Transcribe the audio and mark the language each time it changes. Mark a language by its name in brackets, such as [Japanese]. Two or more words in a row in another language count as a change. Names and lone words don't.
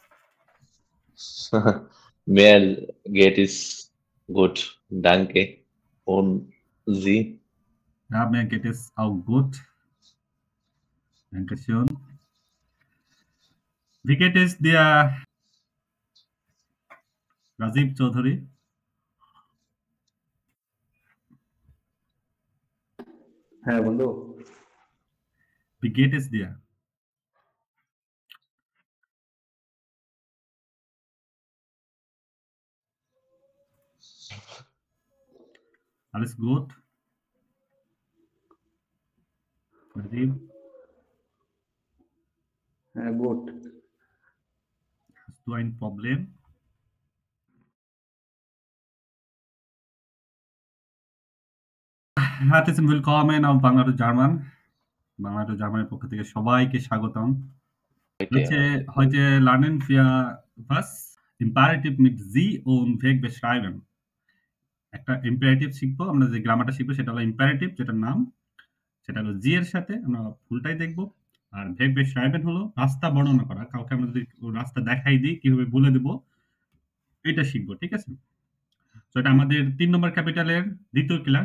[German] Mir geht es gut, danke. Und Sie? Ja, mir geht es auch gut. Dankeschön. Wie geht es dir, Rajiv Chaudhary? [Bangla] হ্যাঁ বন্ধু। [German] Wie geht es dir? Alles gut, Rajiv? [Bangla] হ্যাঁ গুড। [German] Hast du ein Problem? Herzlich willkommen auf Bangla to German. [Bangla] বাংলা টু জার্মানির পক্ষ থেকে সবাইকে স্বাগতম। Heute, Heute lernen wir was? Imperativ mit Sie und Weg beschreiben. একটা ইম্পারেটিভ শিখবো, আমরা যে গ্রামারটা শিখবো সেটা হলো ইম্পারেটিভ, যেটার নাম সেটা হলো জি এর সাথে আমরা ফুলটাই দেখবো। আর [German] Weg beschreiben [Bangla] হলো রাস্তা বর্ণনা করা, কাউকে আমরা যদি রাস্তা দেখাই দিই কিভাবে বলে দেবো, এটা শিখবো। ঠিক আছে? তো এটা আমাদের ৩ নম্বর ক্যাপিটালের ২য় ক্লাস।